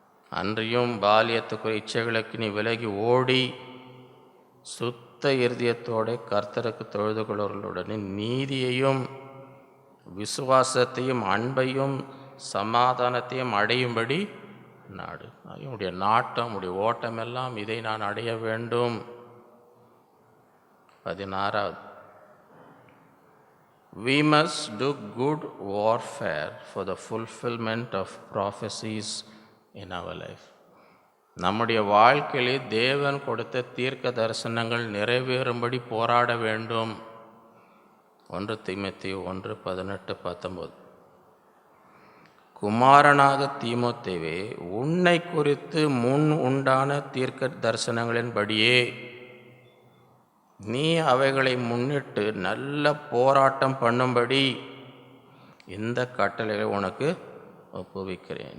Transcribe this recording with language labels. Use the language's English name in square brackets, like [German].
[Tamil] அன்றியும் பாலியத்துக்குரிய இச்சைகளுக்கு நீ விலகி ஓடி சுத்த இருதயத்தோடு கர்த்தருக்கு தொழுது கொள்வர்களுடனே நீதியையும் விசுவாசத்தையும் அன்பையும் சமாதானத்தையும் அடையும்படி நாடு. உன்னுடைய நாட்டம் உடைய ஓட்டமெல்லாம் இதை நான் அடைய வேண்டும். [English] 16 We must do good warfare for the fulfillment of prophecies in our life. [Tamil] நம்முடைய வாழ்க்கையிலே தேவன் கொடுத்த தீர்க்க தரிசனங்கள் நிறைவேறும்படி போராட வேண்டும். 1 தீமோத்தேயு 1:18-19 குமாரனாக தீமோத்தேயுவே உன்னை குறித்து முன் உண்டான தீர்க்க தரிசனங்களின்படியே நீ அவைகளை முன்னிட்டு நல்ல போராட்டம் பண்ணும்படி இந்த கட்டளைகளை உனக்கு ஒப்புவிக்கிறேன்.